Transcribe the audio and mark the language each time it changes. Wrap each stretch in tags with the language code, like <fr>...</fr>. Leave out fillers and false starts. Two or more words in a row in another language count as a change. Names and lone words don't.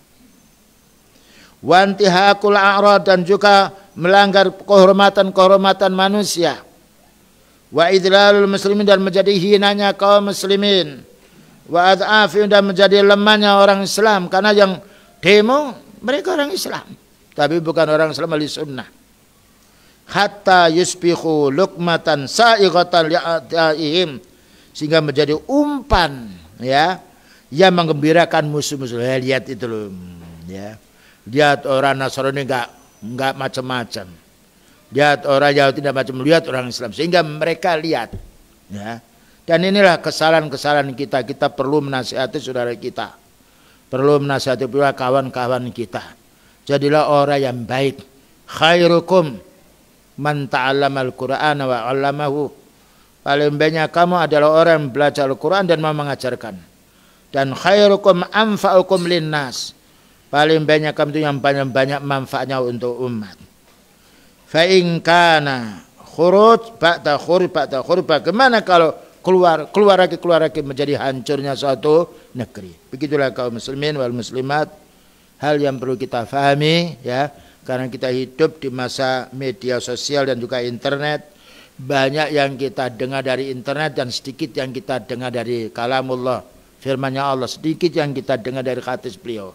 <ar>وانتهاك الأعراض,</ar> <id>dan juga melanggar kehormatan manusia.</id> <ar>وإذلال المسلمين,</ar> <id>dan menjadi hinanya kaum muslimin.</id> <ar>وإضعاف,</ar> <id>dan menjadi lemahnya orang Islam, karena yang demo mereka orang Islam tapi bukan orang Islam ahli sunnah.</id> <ar>حتى يصبح لقمة سائغة لأعدائهم,</ar> <id>sehingga menjadi umpan, ya, yang menggembirakan musuh-musuh. Lihat itu loh, ya. Lihat orang Nasrani enggak macam-macam. Lihat orang Yahudi tidak macam, lihat orang Islam, sehingga mereka lihat, ya. Dan inilah kesalahan-kesalahan kita. Kita perlu menasihati saudara kita, perlu menasihati pula kawan-kawan kita. Jadilah orang yang baik.</id> <ar>خيركم من تعلم القرآن وعلمه.</ar> <id>Paling banyak kamu adalah orang yang belajar Al-Quran dan mau mengajarkan.</id> <ar>Dan خيركم أنفعكم للناس.</ar> <id>Paling banyak kamu itu yang banyak manfaatnya untuk umat.</id> <ar>فإن كان خروج بعد خروج بعد خروج,</ar> <id>bagaimana kalau keluar lagi menjadi hancurnya suatu negeri. Begitulah kaum</id> <ar>المسلمين والمسلمات,</ar> <id>hal yang perlu kita fahami, ya, karena kita hidup di masa media sosial dan juga internet. Banyak yang kita dengar dari internet dan sedikit yang kita dengar dari kalamullah, firman-Nya Allah, sedikit yang kita dengar dari hadis beliau.</id>